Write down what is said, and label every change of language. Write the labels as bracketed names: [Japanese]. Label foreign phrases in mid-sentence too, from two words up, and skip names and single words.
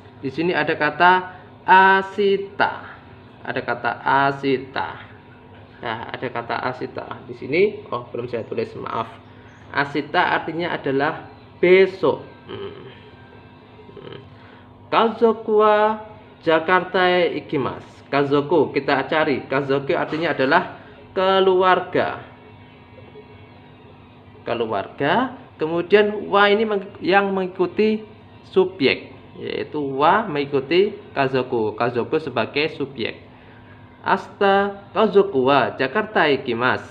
[Indonesian] Di sini ada kata asita. Ada kata asita. Nah, ada kata asita di sini. Oh, belum saya tulis, maaf. Asita artinya adalah besok. [Japanese] 家族はジャカルタ行きます. [Indonesian] Kazoku kita cari. Kazoku artinya adalah keluarga. Keluarga. Kemudian wa ini yang mengikuti subjek, yaitu wa mengikuti kazoku. Kazoku sebagai subjek. [Japanese] 明日家族はジャカルタ行きます.